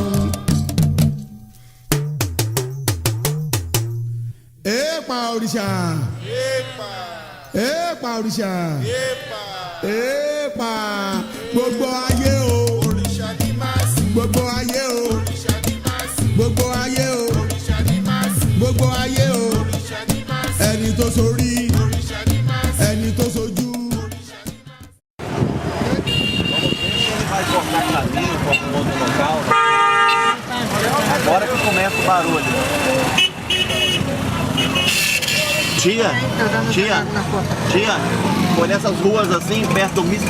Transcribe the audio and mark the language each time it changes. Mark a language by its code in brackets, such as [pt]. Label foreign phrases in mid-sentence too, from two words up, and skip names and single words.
[yo] Èèpà òrìṣà èèpà òrìṣà èèpà gbogbo ayé o òrìṣà ní máa sìn gbogbo ayé o òrìṣà ní máa sìn gbogbo ayé o òrìṣà ní máa sìn gbogbo ayé o òrìṣà ní máa sìn ẹni tó sorí òrìṣà ní máa sìn ẹni tó sojú. [pt] Vai cortar caminho para um outro local. Agora que começa o barulho. Tia, olha essas ruas assim, perto do Mr.